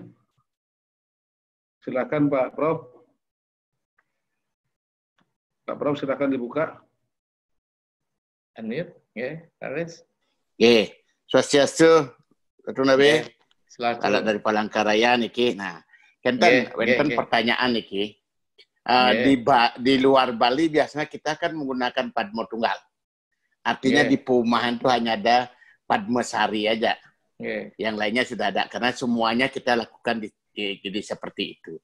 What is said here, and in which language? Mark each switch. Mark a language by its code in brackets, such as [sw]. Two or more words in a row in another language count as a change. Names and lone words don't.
[id] Silakan Pak Prof. Pak Prof, silakan dibuka. Unmute, ya, Aris. Ya, swastiastu, Nabi. Kalau dari Palangkaraya niki, nah, kenten pertanyaan niki. Di luar Bali biasanya kita kan menggunakan Padma Tunggal. Artinya di perumahan itu hanya ada Padmasari aja. Yang lainnya sudah ada karena semuanya kita lakukan jadi seperti itu.